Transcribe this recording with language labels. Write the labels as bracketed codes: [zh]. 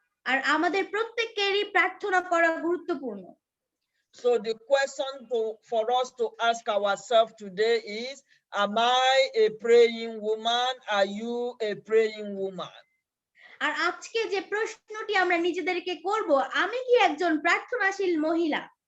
[bn] আর আমাদের প্রত্যেকেরই প্রার্থনা করা গুরুত্বপূর্ণ। [en] So the question for us to ask ourselves today is, am I a praying woman? Are you a praying woman? [bn] আর আজকে যে প্রশ্নটি আমরা নিজেদেরকে করব, আমি কি একজন প্রার্থনাশীল মহিলা?